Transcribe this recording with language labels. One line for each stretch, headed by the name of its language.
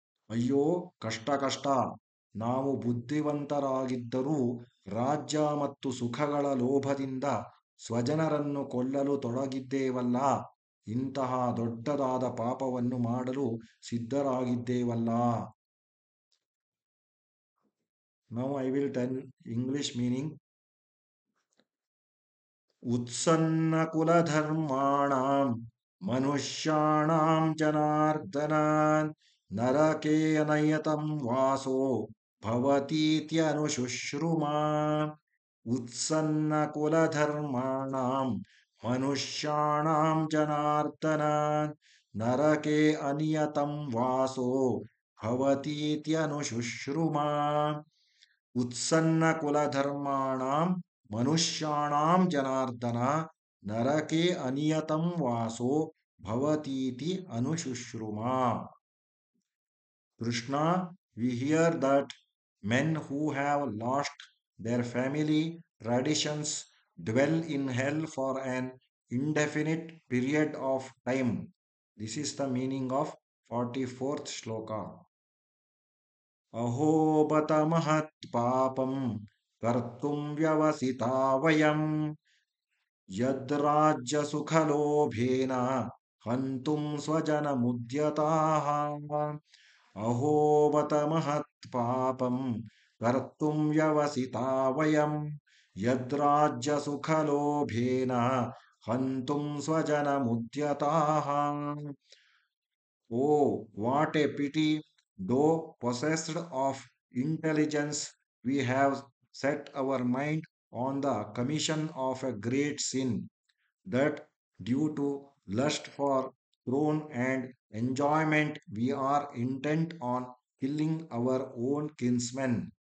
Kannada: ಅಯ್ಯೋ ಕಷ್ಟ ಕಷ್ಟ, ನಾವು ಬುದ್ಧಿವಂತರಾಗಿದ್ದರೂ ರಾಜ್ಯ ಮತ್ತು ಸುಖಗಳ ಲೋಭದಿಂದ ಸ್ವಜನರನ್ನು ಕೊಲ್ಲಲು ತೊಡಗಿದ್ದೇವಲ್ಲ. ಇಂತಹ ದೊಡ್ಡದಾದ ಪಾಪವನ್ನು ಮಾಡಲು ಸಿದ್ಧರಾಗಿದ್ದೇವಲ್ಲ.
English: Now I will tell English meaning.
Sanskrit: ಉತ್ಸನ್ನಕುಲಧರ್ಮಾಣಾಂ ಮನುಷ್ಯಾಣಾಂ Janardhana ನರಕೆ ಅನಯತಂ Vasco ಭವತೀತ್ಯನುಶುಶ್ರುಮಾ. ಉತ್ಸನ್ನಕುಲಧರ್ಮಾಣಾಂ ಮನುಷ್ಯಾಣಾಂ Janardhana ನರಕೆ ಅನಿಯತಂ Vasco ಭವತೀತ್ಯನುಶುಶ್ರುಮಾ. ಉತ್ಸನ್ನಕುಲಧರ್ಮಾಣಾಂ ಮನುಷ್ಯಾಣಾಂ Janardhana ನರಕೆ ಅನಿಯತಂ Vasco ಭವತೀತಿ ಅನುಶುಶ್ರುಮಾ.
English: Krishna, we hear that men who have lost their family traditions dwell in hell for an indefinite period of time. This is the meaning of 44th shloka.
Sanskrit: ಅಹೋಬತ ಮಹತ್ ಪಾಪಂ ಕರ್ತುಂ ವ್ಯವಸಿತಾ ವಯಂ ಯದ್ರಾಜ್ಯ ಸುಖಲೋಭೇನ ಹಂತುಂ ಸ್ವಜನಮುದ್ಯತಾಃ. ಅಹೋಬತ ಮಹತ್ ಪಾಪಂ ಕರ್ತುಂ ವ್ಯವಸಿತಾ ವಯಂ ಯದ್ರಾಜ್ಯ ಸುಖಲೋಭೇನ ಹಂತುಂ ಸ್ವಜನಮುದ್ಯತಾಃ.
English: Oh, what a pity! Though possessed of intelligence, we have set our mind on the commission of a great sin, that due to lust for throne and enjoyment, we are intent on killing our own kinsmen.